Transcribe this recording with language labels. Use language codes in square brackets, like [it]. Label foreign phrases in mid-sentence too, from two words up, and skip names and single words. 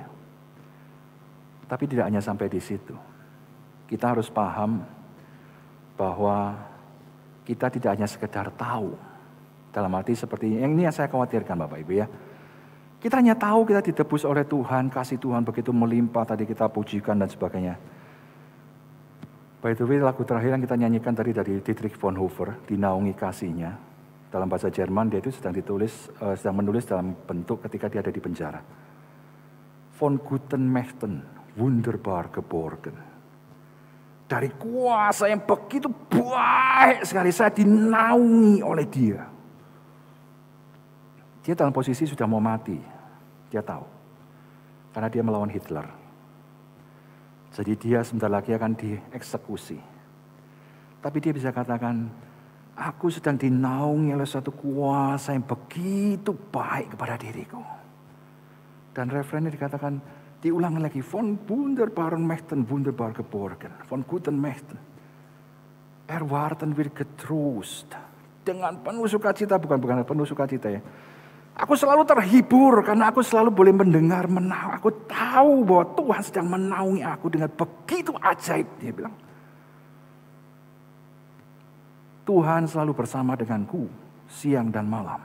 [id] Tapi tidak hanya sampai di situ. Kita harus paham bahwa kita tidak hanya sekedar tahu. Dalam arti seperti yang ini yang saya khawatirkan Bapak Ibu ya. Kita hanya tahu kita ditebus oleh Tuhan, kasih Tuhan begitu melimpah, tadi kita pujikan dan sebagainya. [en] By the way, [id] lagu terakhir yang kita nyanyikan tadi dari Dietrich Bonhoeffer, Dinaungi Kasihnya. Dalam bahasa Jerman dia itu sedang menulis dalam bentuk ketika dia ada di penjara. [de] Von guten Mächten, wunderbar geborgen. [id] Dari kuasa yang begitu baik sekali saya dinaungi oleh Dia. Dia dalam posisi sudah mau mati. Dia tahu. Karena dia melawan Hitler. Jadi dia sebentar lagi akan dieksekusi. Tapi dia bisa katakan, aku sedang dinaungi oleh suatu kuasa yang begitu baik kepada diriku. Dan referennya dikatakan, diulang lagi, [de] von wunderbaren Mächten, wunderbar geborgen. Von guten Mächten. Erwarten wir getrost. [id] Dengan penuh sukacita, bukan penuh sukacita ya. Aku selalu terhibur karena aku selalu boleh mendengar, aku tahu bahwa Tuhan sedang menaungi aku dengan begitu ajaib. Dia bilang, Tuhan selalu bersama denganku siang dan malam.